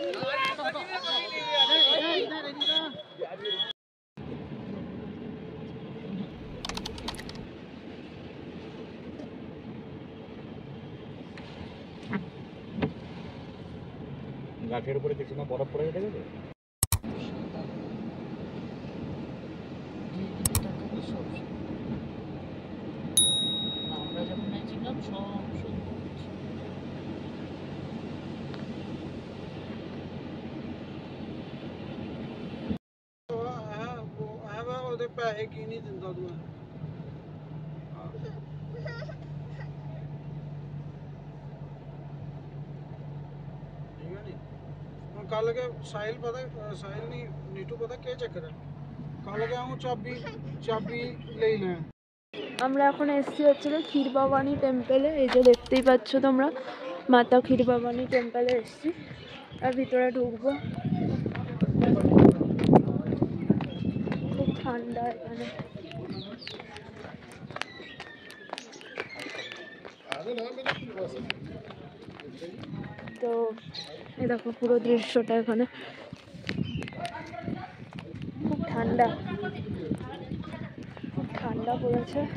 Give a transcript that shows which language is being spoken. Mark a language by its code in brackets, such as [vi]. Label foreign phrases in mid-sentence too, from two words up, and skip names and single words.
[bn] গাছের উপরে কিছু না বরফ পড়ে গেছে। আমরা যখন ছিলাম সব [pa] ਉਹਦੇ ਪੈਸੇ ਕੀ ਨਹੀਂ ਦਿੰਦਾ ਤੂੰ ਠੀਕ ਹੈ ਨੀ ਹੁਣ ਕੱਲ ਕੇ ਸਾਹਿਲ ਪਤਾ ਸਾਹਿਲ ਨਹੀਂ ਨੀਟੂ ਪਤਾ ਕੀ ਚੱਕਰ ਹੈ ਕੱਲ ਗਿਆ ਹੂੰ ਚਾਬੀ ਲੈ ਲੈ [bn] আমরা এখন এসেছি হচ্ছে ক্ষীর ভবানী টেম্পেলে। এই যে দেখতেই পাচ্ছ তোমরা, মাতা ক্ষীর ভবানী টেম্পেলে এসেছি। আর ভিতরে ঢুকবো, খুব ঠান্ডা এখানে। তো এই দেখো পুরো দৃশ্যটা এখানে, খুব ঠান্ডা, খুব ঠান্ডা পড়েছে।